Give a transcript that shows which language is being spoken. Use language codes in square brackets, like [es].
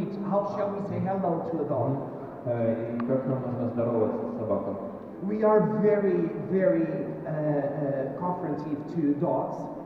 [en] How shall we say hello to a dog? [ru] И как нам нужно здороваться с собакой? [en] We are very, very confrontive to dogs.